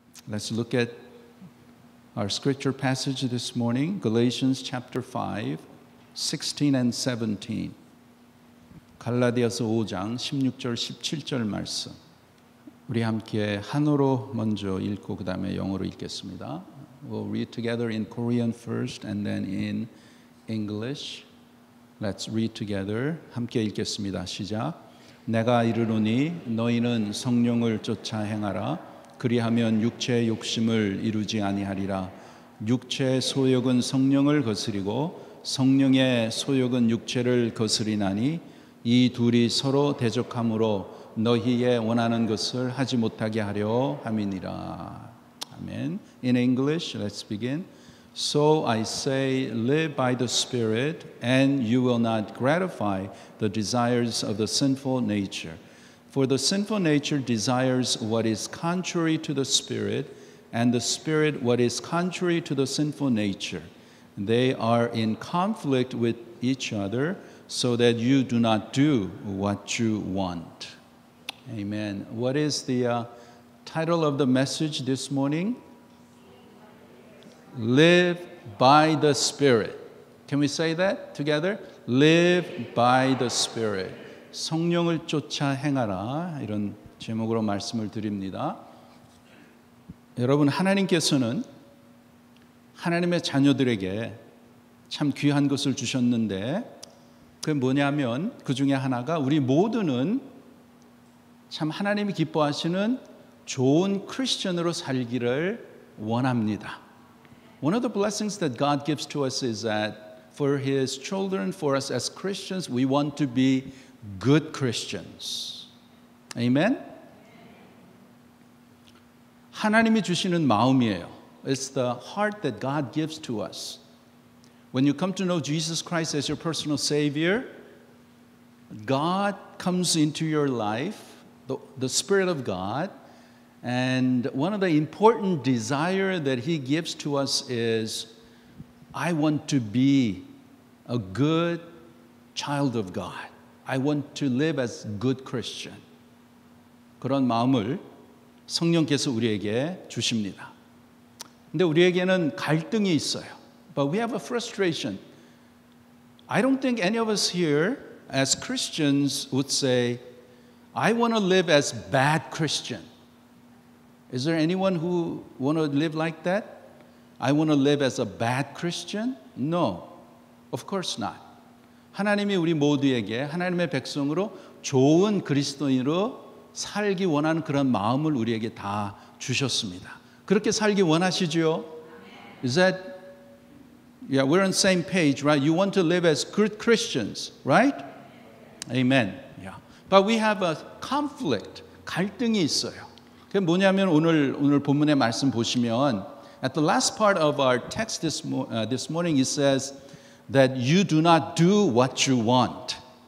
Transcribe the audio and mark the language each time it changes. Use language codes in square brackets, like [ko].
[en] Let's look at our scripture passage this morning, Galatians chapter 5, 16 and 17. [ko] 갈라디아서 5장 16절 17절 말씀. 우리 함께 한어로 먼저 읽고 그 다음에 영어로 읽겠습니다. [en] We'll read together in Korean first and then in English. Let's read together. [ko] 함께 읽겠습니다. 시작. 내가 이르노니 너희는 성령을 쫓아 행하라. 그리하면 육체의 욕심을 이루지 아니하리라. 육체의 소욕은 성령을 거스리고 성령의 소욕은 육체를 거스리나니 이 둘이 서로 대적함으로 너희의 원하는 것을 하지 못하게 하려 함이니라. [en] 아멘. In English, let's begin. So I say, live by the Spirit, and you will not gratify the desires of the sinful nature. For the sinful nature desires what is contrary to the Spirit, and the Spirit what is contrary to the sinful nature. They are in conflict with each other, so that you do not do what you want. Amen. What is the title of the message this morning? Live by the Spirit. Can we say that together? Live by the Spirit. [ko] 성령을 쫓아 행하라. 이런 제목으로 말씀을 드립니다. 여러분, 하나님께서는 하나님의 자녀들에게 참 귀한 것을 주셨는데 그게 뭐냐면 그 중에 하나가 우리 모두는 참 하나님이 기뻐하시는 좋은 크리스천으로 살기를 원합니다. [en] One of the blessings that God gives to us is that for His children, for us as Christians, we want to be good Christians. Amen? [ko] 하나님이 주시는 마음이에요. [en] It's the heart that God gives to us. When you come to know Jesus Christ as your personal Savior, God comes into your life, the Spirit of God, and one of the important desires that He gives to us is, I want to be a good child of God. I want to live as a good Christian. [ko] 그런 마음을 성령께서 우리에게 주십니다. 근데 우리에게는 갈등이 있어요. [en] But we have a frustration. I don't think any of us here as Christians would say, I want to live as bad Christian. Is there anyone who want to live like that? I want to live as a bad Christian? No, of course not. [ko] 하나님이 우리 모두에게 하나님의 백성으로 좋은 그리스도인으로 살기 원하는 그런 마음을 우리에게 다 주셨습니다. 그렇게 살기 원하시죠? [en] Is that Yeah, we're on the same page, right? You want to live as good Christians, right? Amen. Yeah. But we have a conflict. [ko] 갈등이 있어요. 그게 뭐냐면 오늘 본문의 말씀 보시면 [en] at the last part of our text this morning it says that you do not do what you want.